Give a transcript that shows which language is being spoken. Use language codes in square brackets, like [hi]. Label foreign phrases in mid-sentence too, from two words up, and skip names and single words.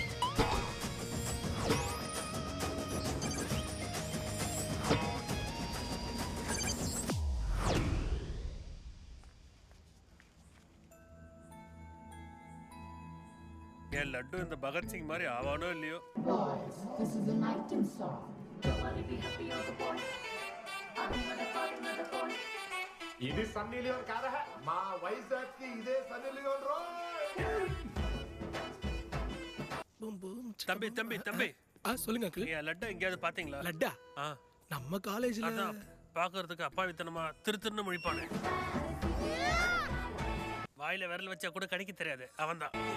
[ta] என் லட்டு இந்த பகத்சிங் மாதிரி ஆவானோ இல்லையோ. [te] ఇది సన్నీ లియోన్ కాదా? మా వైజాగ్ కి ఇదే సన్నీ లియోన్ రో. [ta] தம்பி தம்பி தம்பி, சொல்லுங்க அங்கிள். என் லட்டை எங்கேயாவது பாத்தீங்களா? லட்டா? நம்ம காலேஜ்ல பாக்குறதுக்கு அப்பாவித்தனமா திருன்னு முழிப்பானே. வாயில விரல் வச்சா கூட கணிக்க தெரியாது, அவன்தான்.